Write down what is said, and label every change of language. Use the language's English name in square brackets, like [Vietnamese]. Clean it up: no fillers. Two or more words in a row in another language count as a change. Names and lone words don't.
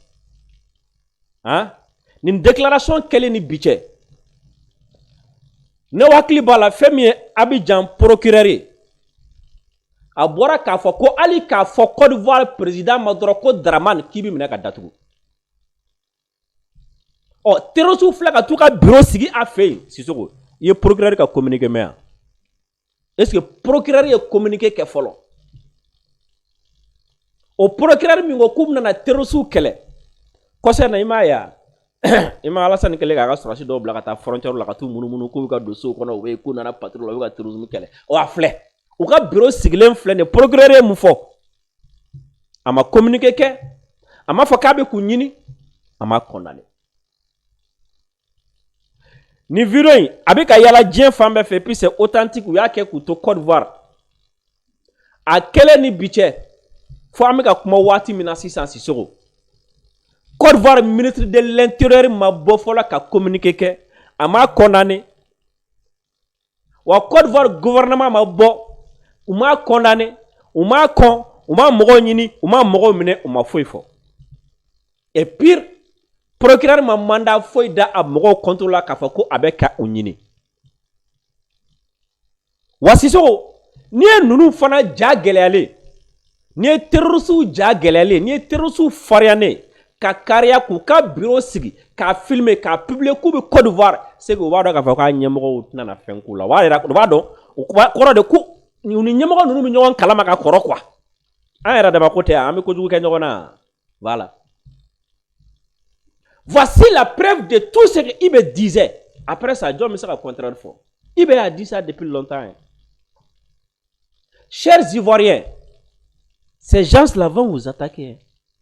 [Bambara] nin déclaration kɛlen ni bi cɛ ne hakili b'a la fɛn min ye Abidjan procureur ye a bɔra k'a fɔ ko hali k'a fɔ Côte d'Ivoire président ma dɔrɔn ko Dramane k'i bi minɛ ka datugu terroriste filɛ ka t'u ka bureau sigi a fɛ yen Sisoko i ye procureur ka communiqué mɛn yan est-ce que procureur ye communiqué kɛ fɔlɔ o procureur min ko k'u bɛna terroriste kɛlɛ kɔsɛ na i m'a ye i ma Alassane kɛlen k'a ka sɔrɔsi dɔw bila ka taa frontière la ka t'u munumunu k'u bɛ ka don sow kɔnɔ u bɛ k'u nana patrouille la u bɛ ka terrorisme kɛlɛ a filɛ u ka bureau sigilen filɛ nin procureur ye mun fɔ a ma communiqué kɛ a ma fɔ k'a bɛ k'u ɲini a ma condamné ni vidéo in a bɛ ka yala diɲɛ fan bɛɛ fɛ [French] puis c'est authentique [Bambara] u y'a kɛ k'u to Côte d'Ivoire a kɛlen ni bi cɛ fo an bɛ ka kuma waati min na sisan Sisoko Côte d'Ivoire [French] ministre de l'Intérieur [Bambara] ma bɔ fɔlɔ ka communiqué kɛ a ma condamné wa Côte d'Ivoire gouvernement ma bɔ u ma condamné u ma kɔn u ma mɔgɔw ɲini u ma mɔgɔw minɛ u ma foyi fɔ [French] et pire [Bambara] procureur ma mandat foyi da a mɔgɔw contre la k'a fɔ ko a bɛ ka u ɲini wa Sisoko n'i ye ninnu fana ja gɛlɛyalen n'i ye terroriste ja gɛlɛyalen n'i ye terroriste fariyanen ka kariya k'u ka bureau sigi k'a filmer k'a publier k'u bɛ Côte d'Ivoire [French] c'est que [Bambara] u b'a dɔn k'a fɔ k'a ɲɛmɔgɔw tɛna fɛn k'u la u b'a dɔn u kɔrɔ de ko u ni ɲɛmɔgɔ ninnu bɛ ɲɔgɔn kalama ka kɔrɔ quoi an yɛrɛ dama ko tɛ an bɛ kojugu kɛ ɲɔgɔn na voilà. [French] Voici la preuve de tout ce que Ibe disait. Après ça, John me sera contraire fort. Ibe a dit ça depuis longtemps. Hein. Chers Ivoiriens, ces gens-là vont vous attaquer. Hein.